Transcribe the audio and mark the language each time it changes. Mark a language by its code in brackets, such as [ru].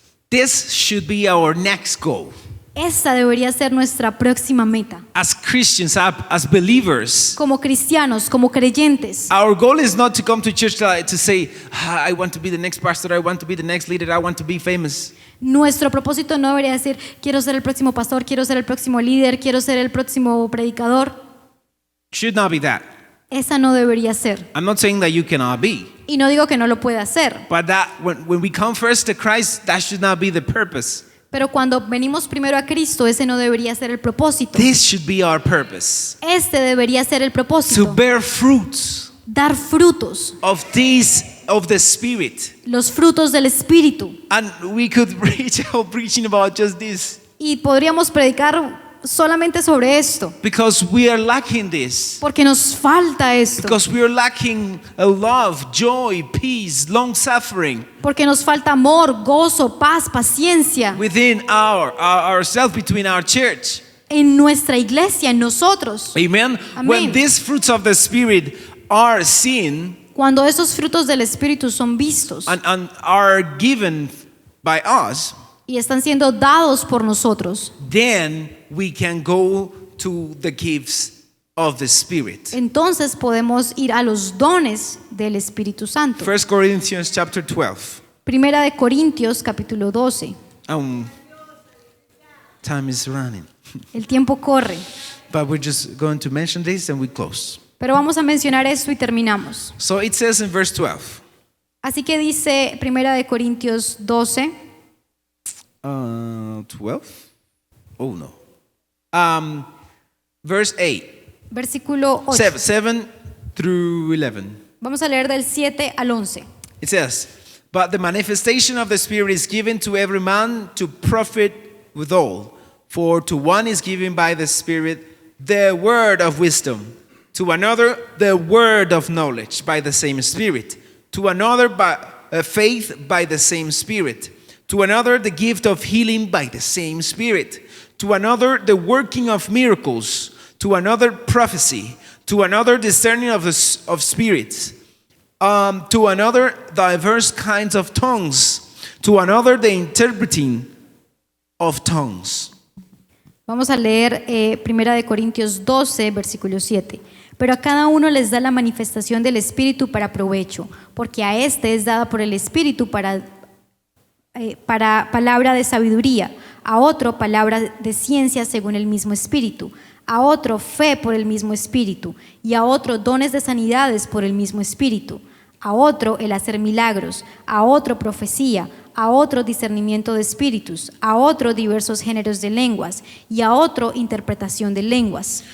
[en] This should be our next goal. [es] Esa debería ser nuestra próxima meta. [en] As Christians, as believers, [es] Como cristianos, como creyentes, [en] our goal is not to come to church to say, I want to be the next pastor, I want to be the next leader, I want to be famous. [es] nuestro propósito no debería decir quiero ser el próximo pastor, quiero ser el próximo líder, quiero ser el próximo predicador. [en] Should not be that. [es] Esa no debería ser. [en] I'm not saying that you cannot be, [es] Y no digo que no lo pueda hacer, [en] but that when we come first to Christ, that should not be the purpose. [es] pero cuando venimos primero a Cristo, ese no debería ser el propósito. [en] This should be our purpose. [es] Este debería ser el [en] To [es] propósito. [en] bear fruits [es] Dar frutos, [en] of the Spirit. [es] los frutos del Espíritu. [en] And we could reach out preaching about just this. [es] Y podríamos predicar solamente sobre esto, [en] Because we are lacking this. [es] porque nos falta esto, [en] Because we are lacking a love, joy, peace, long suffering [es] porque nos falta amor, gozo, paz, paciencia [en] within ourselves, between our church. [es] en nuestra iglesia, en nosotros. [en] Amen. [es] Amen. [en] When these fruits of the Spirit are seen [es] Cuando esos frutos del Espíritu son vistos [en] and are given by us, [es] y están siendo dados por nosotros, [en] then we can go to the gifts of the Spirit. [es] entonces podemos ir a los dones del Espíritu Santo. [en] 1 Corinthians chapter 12. [es] Primera de Corintios, capítulo 12. [en] Time is running. [es] El tiempo corre, [en] But we're just going to mention this and we close. [es] pero vamos a mencionar esto y terminamos. [en] So it says in verse 12. [es] Así que dice Primera de Corintios 12, [en] 12? Oh no. Verse 8. [es] versículo 8. [en] 7 through 11. [es] Vamos a leer del 7 al 11. [en] It says, but the manifestation of the Spirit is given to every man to profit withal. For to one is given by the Spirit the word of wisdom, to another the word of knowledge by the same Spirit, to another by faith by the same Spirit, to another the gift of healing by the same Spirit, to another the working of miracles, to another prophecy, to another discerning of spirits, to another diverse kinds of tongues, to another the interpreting of tongues. [es] Vamos a leer Primera de Corintios 12, versículo 7. Pero a cada uno les da la manifestación del Espíritu para provecho, porque a este es dada por el Espíritu para palabra de sabiduría, a otro palabra de ciencia según el mismo Espíritu, a otro fe por el mismo Espíritu, y a otro dones de sanidades por el mismo Espíritu, a otro el hacer milagros, a otro profecía, a otro discernimiento de espíritus, a otro diversos géneros de lenguas y a otro interpretación de lenguas.